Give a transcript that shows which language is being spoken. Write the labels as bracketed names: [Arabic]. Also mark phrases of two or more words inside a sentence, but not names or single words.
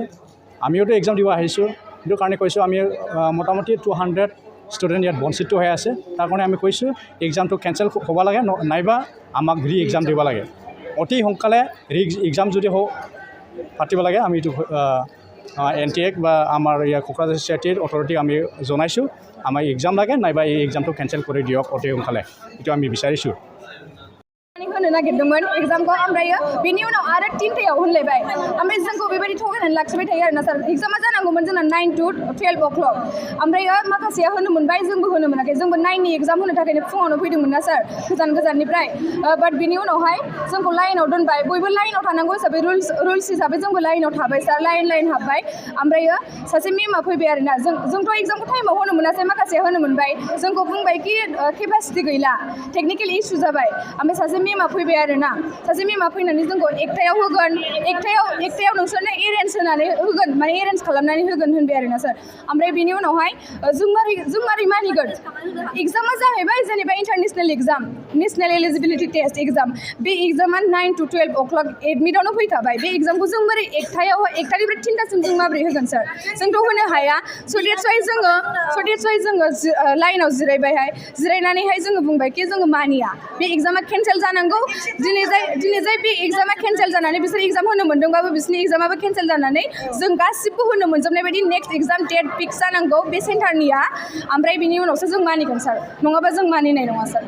[Assamese] আমিওতো এক্সাম দিব আহিছোঁ সেইটো কাৰণে কৈছোঁ আমি মোটামুটি 200 ষ্টুডেণ্ট ইয়াত বঞ্চিত হৈ আছে তাৰ কাৰণে আমি কৈছোঁ এক্সামটো কেঞ্চেল হ'ব লাগে নাইবা আমাক এক্সাম দিব লাগে অতি সোনকালে এক্সাম যদি পাতিব লাগে আমি এইটো এনটিএক বা আমাৰ ইয়াৰ কোকৰাঝাৰ চিআইটিৰ অথৰিটিক আমি জনাইছোঁ আমাৰ এক্সাম লাগে নাইবা এই এক্সামটো কেঞ্চেল কৰি দিয়ক অতি সোনকালে এইটো আমি বিচাৰিছোঁ [Bodo] होनो नागिरदोंमोन एग्जामखौ ओमफ्राय बेनि उनाव आरो 3टायाव होनलायबाय ओमफ्राय जोंखौ बेबायदि थगायनानै लाखिबाय थायो आरोना सार एग्जामा जानांगौमोन जोंना [English] 9 to 12 o'clock [Bodo] ओमफ्राय माखासेया होनो मोनबाय जोंबो होनो मोनाखै जोंबो 9नि एग्जाम होनो थाखायनो फुङावनो फैदोंमोन ना सार गोजाननिफ्राय बाट बेनि उनावहाय जोंखौ लाइनाव दोनबाय बयबो लाइनाव थानांगौ हिसाबै रुल्स हिसाबै जोंबो लाइनाव थाबाय सार लाइन हाबबाय ओमफ्राय सासे मेमा फैबाय आरोना जोंथ' एग्जामखौ टाइमाव होनो मोनासै माखासेया होनो मोनबाय जोंखौ बुंबाय कि केपासिटि गैला [English] technical issue [Bodo] जाबाय ओमफ्राय सासे मेमा फैबाय आरो ना सासे मेमा फैनानै जोंखौ एकथायाव होगोन एकथायाव नोंसोरनो एरेन्ज होनानै होगोन माने एरेन्ज खालामनानै होगोन होनबाय आरो ना सार ओमफ्राय बेनि उनावहाय जों मारै मानिगोन एग्जामा जाहैबाय जेनेबा [English] international exam national eligibility test exam [Bodo] बे एग्जामा [English] 9 to 12 o'clock [Bodo] एडमिटआवनो फैखाबाय बे एग्जामखौ जों मारै एकथानिफ्राय 3टासिम जों माबोरै होगोन सार जोंथ' होनो हाया [English] so that's why [Bodo] जोङो लाइनाव जिरायनानैहाय जोङो बुंबाय कि जोङो मानिया बे एग्जामा केन्सेल जानांगौ दिनै जाय बे एग्जामा केन्सेल जानानै बिसोर एग्जाम होनो मोन्दोंबाबो बिसोरनि एग्जामाबो केन्सेल जानानै जों गासिबो होनो मोनजोबनाय बायदि [English] next exam date fix [Bodo] जानांगौ बे सेन्टारनिया ओमफ्राय बिनि उनावसो जों मानिगोन सार नङाबा जों मानिनाय नङा सार